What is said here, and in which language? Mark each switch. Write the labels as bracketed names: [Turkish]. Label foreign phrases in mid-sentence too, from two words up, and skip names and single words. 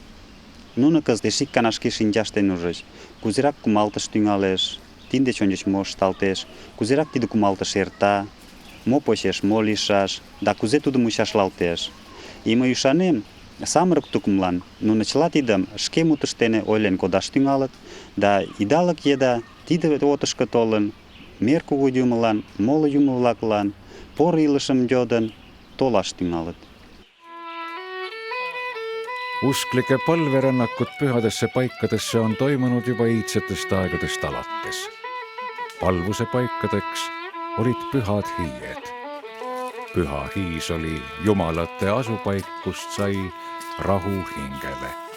[Mari] Нуно кызыт эше ик гана шке шинчашт дене ужыч, кузерак кумалтыш тӱҥалеш, тидын деч ончыч мо ышталтеш, кузерак тиде кумалтыш эрта, мо почеш мо лийшаш, да кузе тудо мучашлалтеш. И мый ӱшанем, самырык тукымлан нуно чыла тидым шке мутышт дене ойлен кодаш тӱҥалыт, да идалык еда тиде отышко толын, мер кугу юмылан, моло юмо-влаклан поро илышым йодын толаш тӱҥалыт. [Estonian] Usklike palverännakud pühadesse paikadesse on toimunud juba iidsetest aegadest alates. Palvuse paikadeks olid pühad hiied. Püha Hiis oli jumalate asupaik, kust sai rahu hingele.